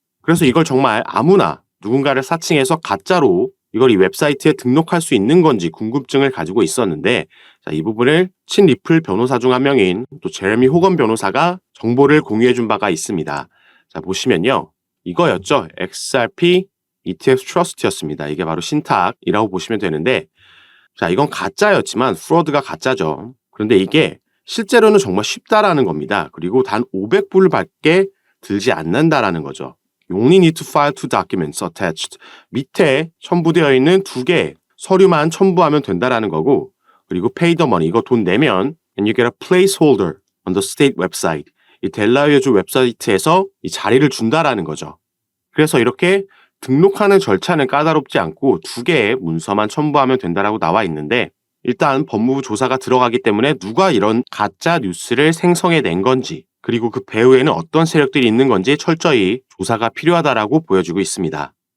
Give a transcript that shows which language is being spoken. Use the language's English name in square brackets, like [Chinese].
[Korean] 그래서 이걸 정말 아무나 누군가를 사칭해서 가짜로 이걸 이 웹사이트에 등록할 수 있는 건지 궁금증을 가지고 있었는데, 자, 이 부분을 친리플 변호사 중 한 명인 또 제레미 호건 변호사가 정보를 공유해 준 바가 있습니다. 자, 보시면요. 이거였죠. XRP ETF 트러스트였습니다. 이게 바로 신탁이라고 보시면 되는데, 자, 이건 가짜였지만 프로드가 가짜죠. 그런데 이게 실제로는 정말 쉽다라는 겁니다. 그리고 단 500불밖에 들지 않는다라는 거죠. [English] You only need to file 2 documents attached. [Korean] 밑에 첨부되어 있는 2개 서류만 첨부하면 된다라는 거고, 그리고 [English] pay the money, [Korean] 이거 돈 내면 [English] and you get a placeholder on the state website. [Korean] 이 델라웨어주 웹사이트에서 이 자리를 준다라는 거죠. 그래서 이렇게 등록하는 절차는 까다롭지 않고 2개의 문서만 첨부하면 된다라고 나와 있는데, 일단 법무부 조사가 들어가기 때문에 누가 이런 가짜 뉴스를 생성해낸 건지, 그리고 그 배후에는 어떤 세력들이 있는 건지 철저히 조사가 필요하다라고 보여지고 있습니다.